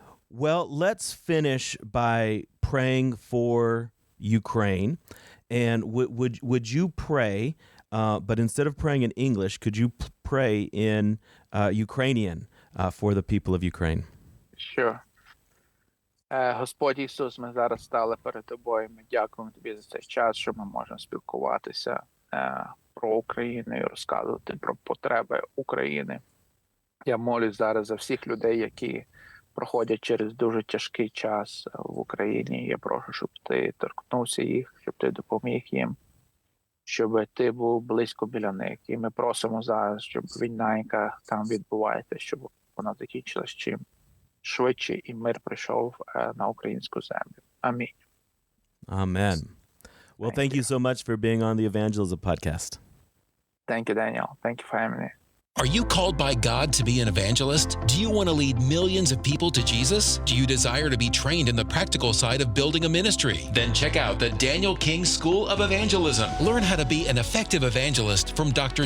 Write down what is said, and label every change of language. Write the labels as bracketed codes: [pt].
[en] Well, let's finish by praying for Ukraine. And would you pray, but instead of praying in English, could you pray in Ukrainian for the people of Ukraine? Sure. [uk] Господь Ісус, ми зараз стали перед Тобою. Ми дякуємо Тобі за цей час, що ми можемо спілкуватися про Україну і розказувати про потреби України. Я молюсь зараз за всіх людей, які проходять через дуже тяжкий час в Україні. Я прошу, щоб Ти торкнувся їх, щоб Ти допоміг їм, щоб Ти був близько біля них. І ми просимо зараз, щоб війна, яка там відбувається, щоб вона закінчилась чим швидше і мир прийшов на українську землю. Амінь. [en] Amen. Well, thank you so much for being on the Evangelism Podcast. Thank you, Daniel. Thank you for having me. Are you called by God to be an evangelist? Do you want to lead millions of people to Jesus? Do you desire to be trained in the practical side of building a ministry? Then check out the Daniel King School of Evangelism. Learn how to be an effective evangelist from Dr.